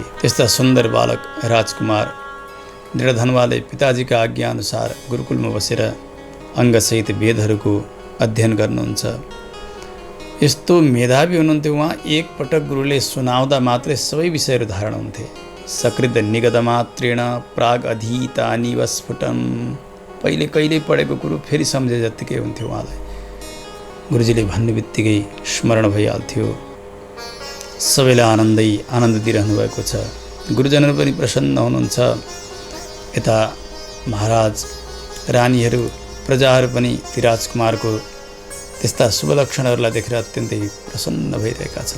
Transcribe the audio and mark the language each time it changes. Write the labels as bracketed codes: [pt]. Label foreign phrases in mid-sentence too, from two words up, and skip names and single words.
[ne] त्यस्ता सुन्दर बालक राजकुमार दृढधन्वाले पिताजीका आज्ञाअनुसार गुरुकुलमा बसेर अङ्गसहित वेदहरूको अध्ययन गर्नुहुन्छ। यस्तो मेधावी हुनुहुन्थ्यो उहाँ। एकपटक गुरुले सुनाउँदा मात्रै सबै विषयहरू धारण हुन्थे। [sa] सकृत निगत मात्रेण प्राग अधीतानि वस्फुटन। [ne] कहिले पढेको कुरो फेरि सम्झे जत्तिकै हुन्थ्यो उहाँलाई। गुरुजीले भन्ने बित्तिकै स्मरण भइहाल्थ्यो। सबैलाई आनन्द दिइरहनु भएको छ। गुरुजनहरू पनि प्रसन्न हुनुहुन्छ। यता महाराज रानीहरू प्रजाहरू पनि ती राजकुमारको त्यस्ता शुभ लक्षणहरूलाई देखेर अत्यन्तै प्रसन्न भइरहेका छन्।